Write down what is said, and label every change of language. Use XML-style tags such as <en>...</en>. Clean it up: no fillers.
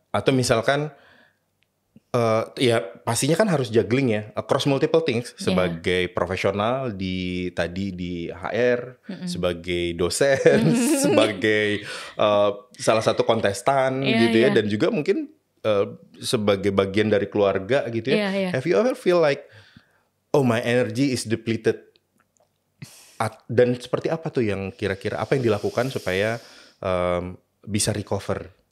<id>Atau misalkan, ya pastinya kan harus juggling ya,</id> <en>across multiple things.</en> <id>Sebagai profesional di HR, sebagai dosen, sebagai salah satu kontestan gitu ya, dan juga mungkin sebagai bagian dari keluarga gitu ya.</id> <en>Have you ever feel like, my energy is depleted?</en> <id>Dan seperti apa tuh yang kira-kira apa yang dilakukan supaya bisa recover?</id>